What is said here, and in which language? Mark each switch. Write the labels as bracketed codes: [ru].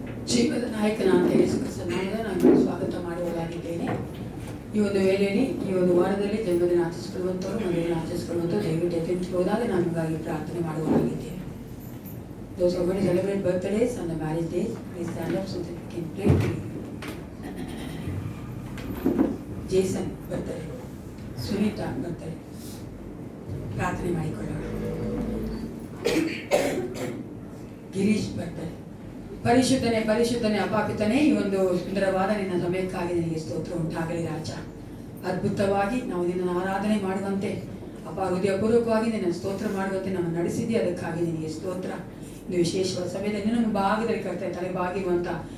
[kn] ಜೀವದ ನಾಯಕನಾದ ಯೇಸು ಕ್ರಿಸ್ತನಾದ ನಾನು ಸ್ವಾಗತ ಮಾಡುವವರಾಗಿದ್ದೇನೆ. ಈ ಒಂದು ವೇಳೆಯಲ್ಲಿ ಈ ಒಂದು ವಾರದಲ್ಲಿ ಜನ್ಮದಿನ ಆಚರಿಸಿಕೊಳ್ಳುವಂಥವ್ರು ಮದುವೆಯನ್ನು ಆಚರಿಸಿಕೊಳ್ಳುವಂಥವ್ರು ದಯವಿಟ್ಟು ಎತ್ತಿಂಚು ಹೋದಾಗ ನಾನು ನಿಮಗಾಗಿ ಪ್ರಾರ್ಥನೆ ಮಾಡುವವರಾಗಿದ್ದೇನೆ. [en] Those who are going to celebrate birthdays and the marriage days, please stand up so that we can pray for you. [kn] Jason birthday, Sunita birthday, ಪ್ರಾರ್ಥನೆ ಮಾಡಿಕೊಳ್ಳೋಣ. ಗಿರೀಶ್ ಬರ್ತಾರೆ. ಪರಿಶುದ್ಧನೇ ಪರಿಶುದ್ಧನೇ ಅಪಾಪಿತನೇ, ಈ ಒಂದು ಸುಂದರವಾದ ನಿನ್ನ ಸಮಯಕ್ಕಾಗಿ ನಿನಗೆ ಸ್ತೋತ್ರ ಉಂಟಾಗಲಿ ರಾಜ. ಅದ್ಭುತವಾಗಿ ನಾವು ನಿನ್ನ ಆರಾಧನೆ ಮಾಡುವಂತೆ ಅಪ್ಪ, ಹೃದಯಪೂರ್ವಕವಾಗಿ ನಿನ್ನ ಸ್ತೋತ್ರ ಮಾಡುವಂತೆ ನಾವು ನಡೆಸಿದ್ದೆ, ಅದಕ್ಕಾಗಿ ನಿನಗೆ ಸ್ತೋತ್ರ. ಇದು ವಿಶೇಷವಾದ ಸಮಯದಲ್ಲಿ ನಮ್ಮ ಭಾಗದಲ್ಲಿ ಕರ್ತನೆ ತಲೆ ಬಾಗಿರುವಂಥ